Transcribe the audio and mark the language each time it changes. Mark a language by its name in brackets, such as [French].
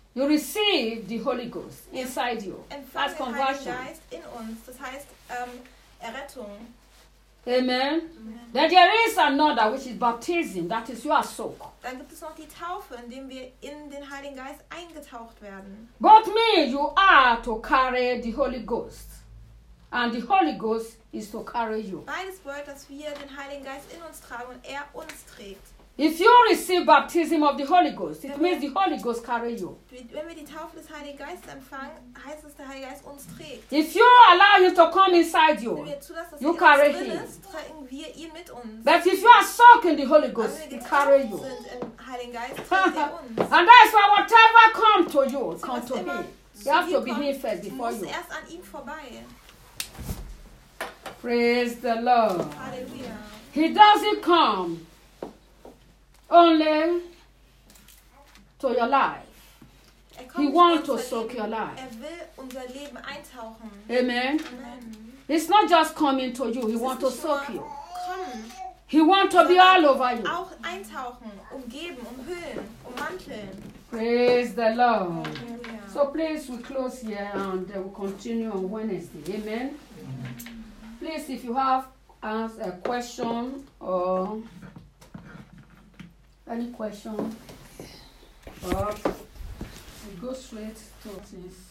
[English] You receive the Holy Ghost inside you. [German] Empfangen [English] as conversion. [German] Heiligen Geist in uns. Das heißt, Errettung. [English] Amen. Amen. Then there is another, which is baptism. That is, you are soaked. [German] Dann gibt es noch die Taufe, in dem wir in den Heiligen Geist eingetaucht werden. [English] Both means you are to carry the Holy Ghost, and the Holy Ghost is to carry you. [German] Beides bedeutet, dass wir den Heiligen Geist in uns tragen und er uns trägt. [English] If you receive baptism of the Holy Ghost, it means the Holy Ghost carry you. [German] Wenn wir die Taufe des Heiligen Geistes empfangen, heißt es, der Heilige Geist uns trägt. [English] If you allow him to come inside you, you carry him. [German] Wenn wir zulassen, dass er in uns drin ist, tragen wir ihn mit uns. [English] But if you are soaked in the Holy Ghost, he carry you. [German] Wenn wir getauft sind im Heiligen Geist, trägt er uns. [English] And that is why whatever come to you, come to me. You have to be here first before you. [German] Muss erst an ihm vorbei. [English] Praise the Lord. Hallelujah. He doesn't come only to your life. He wants to soak your life. [German] Er will unser Leben eintauchen. [English] Amen. Amen. It's not just coming to you. He wants to soak you. [German] Kommen, [English] he wants to be all over you. [German] Auch eintauchen, umgeben, umhüllen, ummanteln. [English] Praise the Lord. Amen. So please, we close here and we continue on Wednesday. Amen. Amen. Please, if you have asked a question or any question, but we go straight to this.